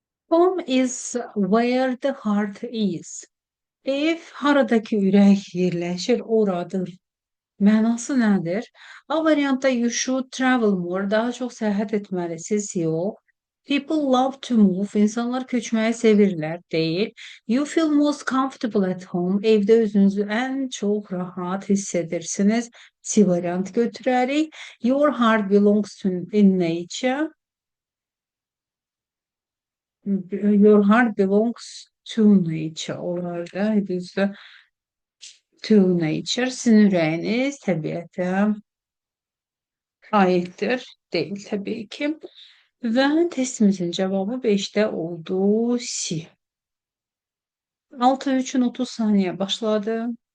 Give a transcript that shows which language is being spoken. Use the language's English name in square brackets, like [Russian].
[English] Home is where the heart is. [Azerbaijani] Ev haradakı ürək yerləşir, oradır. Mənası nədir? A variantda [English] you should travel more, [Azerbaijani] daha çox səyahət etməlisiniz, yox. [English] People love to move, [Azerbaijani] insanlar köçməyi sevirlər, deyil. [English] You feel most comfortable at home, [Azerbaijani] evdə özünüzü ən çox rahat hiss edirsiniz. C variant götürərik. [English] Your heart belongs to in nature. Your heart belongs to nature [Azerbaijani] olardı. Düzdür. [English] To nature. [Azerbaijani] Sizin ürəyiniz təbiətə aiddir. Deyil təbii ki. Və testimizin cavabı 5-də oldu. C. 6 üçün 30 saniyə başladı.